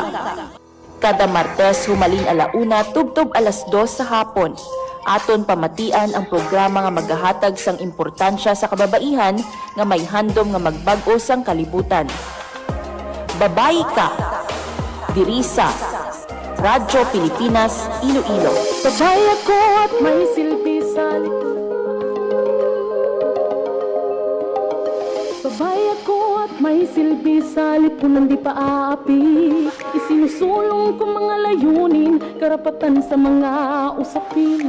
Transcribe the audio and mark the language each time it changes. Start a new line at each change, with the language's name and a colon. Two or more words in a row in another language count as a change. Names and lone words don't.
Hiligaynon: Kada Martes humalin alauna tubtob 2:00 sa hapon. Aton pamatian ang programa nga magahatag sang importansya sa kababaihan nga may handom nga magbag-o sang kalibutan. Babayi Ka. Diri sa Radyo Pilipinas, Iloilo.
Filipino: Babae ako at may silbi sa Babae ako at may silbi sa lipunan di pa aapi. Isinusulong ko mga layunin, karapatan sa mga usapin.